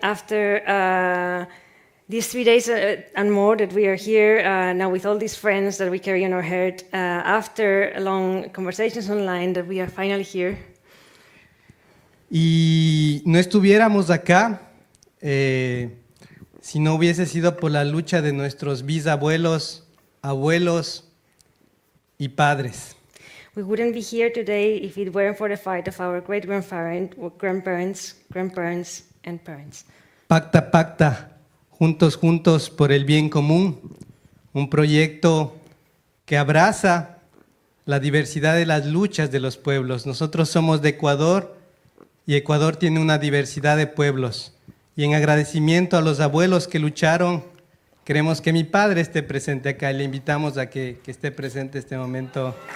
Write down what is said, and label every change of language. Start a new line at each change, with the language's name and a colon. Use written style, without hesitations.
English: After these 3 days and more that we are here, now with all these friends that we carry on our heart, after long conversations online, that we are finally here.
Spanish: Y no estuviéramos acá si no hubiese sido por la lucha de nuestros bisabuelos, abuelos y padres.
English: We wouldn't be here today if it weren't for the fight of our grandparents, and parents.
Spanish: Pacta, pacta, juntos, juntos por el bien común, un proyecto que abraza la diversidad de las luchas de los pueblos. Nosotros somos de Ecuador y Ecuador tiene una diversidad de pueblos. Y en agradecimiento a los abuelos que lucharon, queremos que mi padre esté presente acá y le invitamos a que esté presente este momento.